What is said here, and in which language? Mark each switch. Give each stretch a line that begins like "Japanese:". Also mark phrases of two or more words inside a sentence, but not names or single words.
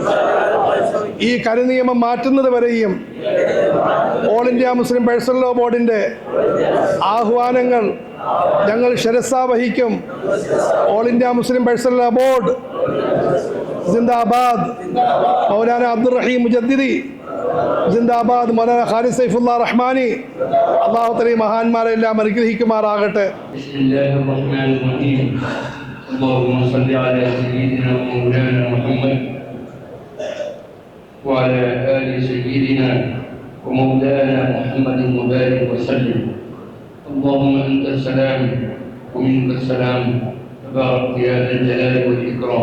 Malayalam: ഈ കരിനിയമം മാറ്റുന്നത് വരെയും ഓൾ ഇന്ത്യ മുസ്ലിം പേഴ്സണൽ ലോ ബോർഡിൻ്റെ ആഹ്വാനങ്ങൾ ഞങ്ങൾ ശിരസാ വഹിക്കും. ഓൾ ഇന്ത്യ മുസ്ലിം പേഴ്സണൽ ലോ ബോർഡ് ജിന്ദാബാദ്. മൗലാന അബ്ദുർ റഹീം മുജദ്ദിദി ജിന്ദാബാദ്. മൗലാന ഖാലിദ് സൈഫുല്ലാ റഹ്മാനി. അല്ലാഹു തആല മഹാന്മാരെല്ലാം അനുഗ്രഹിക്കുമാറാകട്ടെ.
Arabic: اللهم صل على سيدنا مولانا محمد وعلى آل سيدنا ومولانا محمد وبارك وسلم. اللهم أنت السلام ومنك السلام، تبارك يا ذا الجلال والإكرام.